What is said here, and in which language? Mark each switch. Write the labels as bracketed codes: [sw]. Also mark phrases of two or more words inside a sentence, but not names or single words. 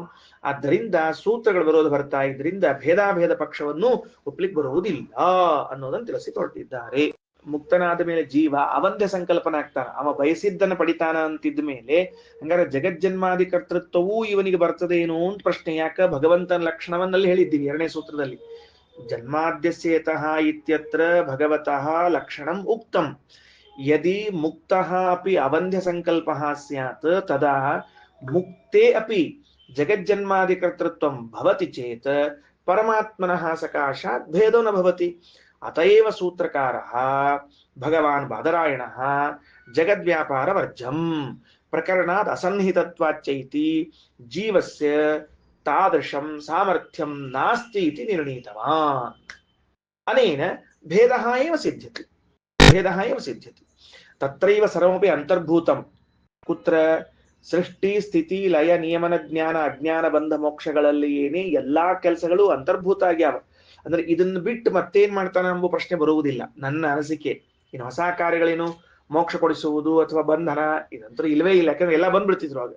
[kn] ಆದ್ದರಿಂದ ಸೂತ್ರಗಳ ವಿರೋಧ ಬರ್ತಾ ಇದ್ರಿಂದ ಭೇದಾಭೇದ ಪಕ್ಷವನ್ನು ಒಪ್ಲಿಕ್ಕೆ ಬರುವುದಿಲ್ಲ ಅನ್ನೋದನ್ನು ತಿಳಿಸಿಕೊಟ್ಟಿದ್ದಾರೆ. ಮುಕ್ತನಾದ ಮೇಲೆ ಜೀವ ಅವಂದ್ಯ ಸಂಕಲ್ಪನ ಆಗ್ತಾನ, ಅವ ಬಯಸಿದ್ದನ್ನ ಪಡಿತಾನ ಅಂತಿದ್ದ ಮೇಲೆ ಹಂಗಾರೆ ಜಗಜ್ಜನ್ಮಾದಿ ಕರ್ತೃತ್ವವೂ ಇವನಿಗೆ ಬರ್ತದೇನು ಅಂತ ಪ್ರಶ್ನೆ. ಯಾಕ? ಭಗವಂತನ ಲಕ್ಷಣವನ್ನಲ್ಲಿ ಹೇಳಿದ್ದೀವಿ ಎರಡನೇ ಸೂತ್ರದಲ್ಲಿ, [sa] ಜನ್ಮಾದ್ಯಸ್ಯೇತಃ ಇತ್ಯತ್ರ ಭಗವತಃ ಲಕ್ಷಣಂ ಉಕ್ತಂ ಯದಿ ಮುಕ್ತಃ ಅಪಿ ಅವಂದ್ಯ ಸಂಕಲ್ಪಃ ಸ್ಯಾತ್ ತದಾ ಮುಕ್ತೆ ಅಪಿ ಜಗಜ್ಜನ್ಮಾದಿ ಕರ್ತೃತ್ವಂ ಭವತಿ ಚೇತ್ ಪರಮಾತ್ಮನಃ ಸಕಾಶಾತ್ ಭೇದೋ ನ ಭವತಿ. ಅತಯೇವ ಸೂತ್ರಕಾರಃ ಭಗವಾನ್ ಬಾದರಾಯಣಃ ಜಗದ್ವ್ಯಾಪಾರ ವರ್ಜಂ ಪ್ರಕರಣಾತ್ ಅಸನ್ನಿಹಿತತ್ವಾಚ್ಚೈತಿ ಜೀವಸ್ಯ ತಾದೃಶಂ ಸಾಮರ್ಥ್ಯಂ ನಾಸ್ತಿ ಇತಿ ನಿರ್ಣೀತವಾನ್. ಅನೇನ ಭೇದಃ ಏವ ಸಿದ್ಧ್ಯತಿ, ಭೇದಃ ಏವ ಸಿದ್ಧ್ಯತಿ. ತತ್ರೈವ ಸರ್ವಮಪಿ ಅಂತರ್ಭೂತಂ. ಕುತ್ರ? [kn] ಸೃಷ್ಟಿ ಸ್ಥಿತಿ ಲಯ ನಿಯಮನ ಜ್ಞಾನ ಅಜ್ಞಾನ ಬಂಧ ಮೋಕ್ಷಗಳಲ್ಲಿ ಏನೇ ಎಲ್ಲಾ ಕೆಲಸಗಳು ಅಂತರ್ಭೂತ ಆಗ್ಯಾವ. ಅಂದ್ರೆ ಇದನ್ನ ಬಿಟ್ಟು ಮತ್ತೇನ್ ಮಾಡ್ತಾನೆ ಎಂಬ ಪ್ರಶ್ನೆ ಬರುವುದಿಲ್ಲ ನನ್ನ ಅನಿಸಿಕೆ. ಇನ್ನು ಹೊಸ ಕಾರ್ಯಗಳೇನು ಮೋಕ್ಷ ಕೊಡಿಸುವುದು ಅಥವಾ ಬಂಧನ ಇದಂತೂ ಇಲ್ವೇ ಇಲ್ಲ, ಯಾಕಂದ್ರೆ ಎಲ್ಲ ಬಂದ್ಬಿಡ್ತಿದ್ರು ಆಗ.